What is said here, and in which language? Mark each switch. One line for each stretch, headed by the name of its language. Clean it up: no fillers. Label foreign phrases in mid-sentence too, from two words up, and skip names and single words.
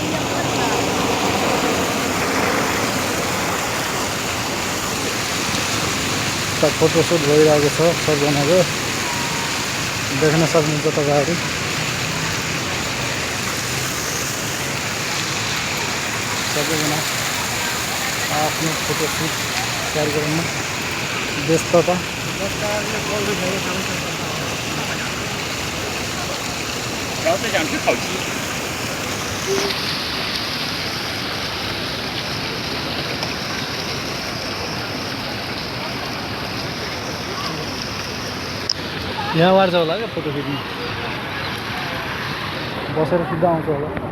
Nepali: फोटोसुट भइरहेको छ सबजनाको, देख्न सक्नुहुन्छ तपाईँहरू। सबैजना आफ्नो फोटोसुट कार्यक्रममा व्यस्तता।
Chinese: 然后再想吃烤鸡。
Nepali: यहाँबाट चाहिँ होला क्या फोटो खिच्नु, बसेर सिधा आउँछ होला।